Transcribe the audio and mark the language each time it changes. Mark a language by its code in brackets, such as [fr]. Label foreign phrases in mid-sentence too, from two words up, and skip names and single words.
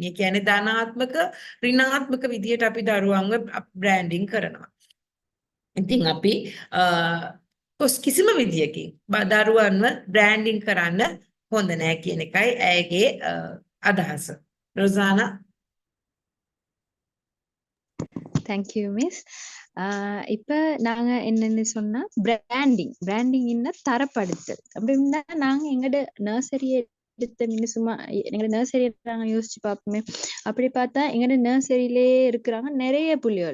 [si] ඒ කියන්නේ ධනාත්මක, ඍණාත්මක විදියට අපි දරුවන්ව බ්‍රෑන්ඩින් කරනවා. ඉතින් අපි කිසිම විදියකින් දරුවන්ව බ්‍රෑන්ඩින් කරන්න හොඳ නෑ කියන එකයි ඇයගේ අදහස. රොසානා [en] thank you miss. [ta] இப்ப நாங்க என்னன்னு சொன்னா பிராண்டிங் என்ன தரப்படுத்தல் அப்படின்னா நாங்க எங்கட நர்சரியை எடுத்த சும்மா எங்கட நர்சரியை நாங்க யோசிச்சு பார்ப்போமே. அப்படி பார்த்தா எங்கட நர்சரியிலே இருக்கிறாங்க நிறைய புள்ளிகள்.